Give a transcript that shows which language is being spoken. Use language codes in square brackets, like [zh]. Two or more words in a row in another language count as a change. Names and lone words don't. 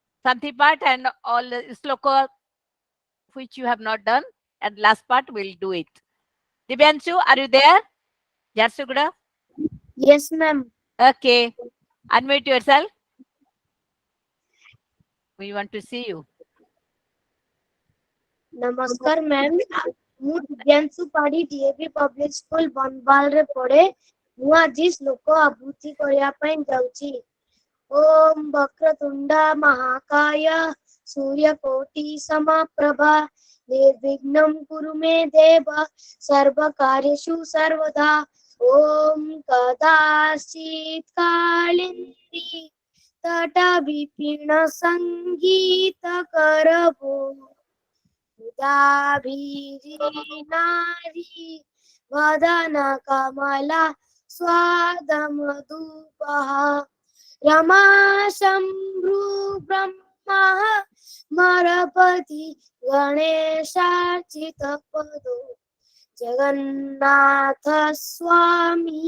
[en] Santi part and all the sloka which you have not done, and last part we'll do it. Dibyanshu, are you there? Jarsuguda? Yes, ma'am. Okay. Unmute yourself. We want to see you. [or] नमस्कार मैम ମୁଁ ଦିବ୍ୟାଂଶୁ ପାଢୀ ଡିଏଭି ପବ୍ଲିକ ସ୍କୁଲ ବନବାଲରେ ପଢେ ମୁଁ ଆଜି ଶ୍ଲୋକ ଆବୃତ୍ତି କରିବା ପାଇଁ ଯାଉଛି [sa] ଓମ୍ ବକ୍ରତୁଣ୍ଡ ମହାକାୟ ସୂର୍ଯ୍ୟକୋଟି ସମପ୍ରଭା ନିର୍ବିଘ୍नं କୁରୁ ମେ ଦେବ ସର୍ବକାର୍ୟେଷୁ ସର୍ବଦା ଓମ୍ କଦାଚିତ୍ କାଳିନ୍ଦୀ ତଟ ବିପିନ ସଙ୍ଗୀତ କରଭୋ नारी वदन कमला स्वादमधुपः रमा शम्भु ब्रह्मा मरपति गणेशार्चित पदो जगन्नाथ स्वामी